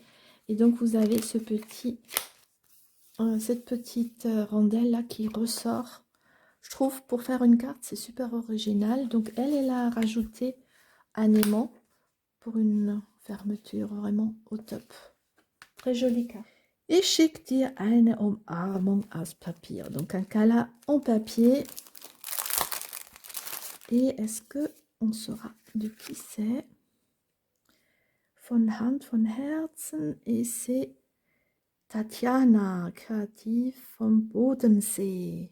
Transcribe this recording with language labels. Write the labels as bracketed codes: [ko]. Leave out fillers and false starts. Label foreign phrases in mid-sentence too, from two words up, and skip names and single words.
[fr] Et donc, vous avez cette petite rondelle là qui ressort. Je trouve, pour faire une carte, c'est super original. Donc, elle a rajouté un aimant pour une fermeture vraiment au top. Très jolie carte. [de] Ich schicke dir eine Umarmung aus Papier. [fr] Donc, un câlin en papier. Et est-ce que on saura de qui c'est? [de] Von Hand, von Herzen. [fr] Et c'est Tatjana, créative [de] vom Bodensee.